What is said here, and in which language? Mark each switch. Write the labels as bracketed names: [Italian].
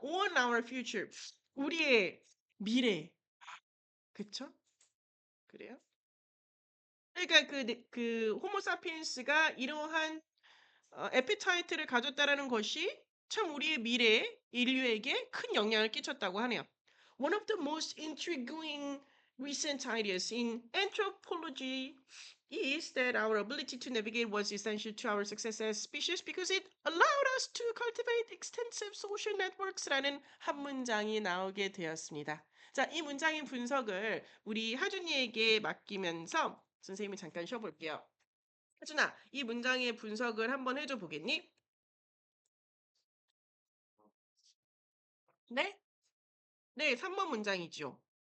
[English] On our future. [Korean] 우리의 미래. 그쵸? 그래요? 그러니까 그 호모사피엔스가 이러한 에피타이트를 가졌다라는 것이 참 우리의 미래에 인류에게 큰 영향을 끼쳤다고 하네요. [English] One of the most intriguing recent ideas in anthropology is that our ability to navigate was essential to our success as species because it allowed us to cultivate extensive social networks라는 한 문장이 나오게 되었습니다. [Korean] 자, 이 문장의 분석을 우리 하준이에게 맡기면서 선생님이 잠깐 쉬어볼게요. 하준아, 이 문장의 분석을 한번 해줘 보겠니? 네? 네, 3번 문장이죠.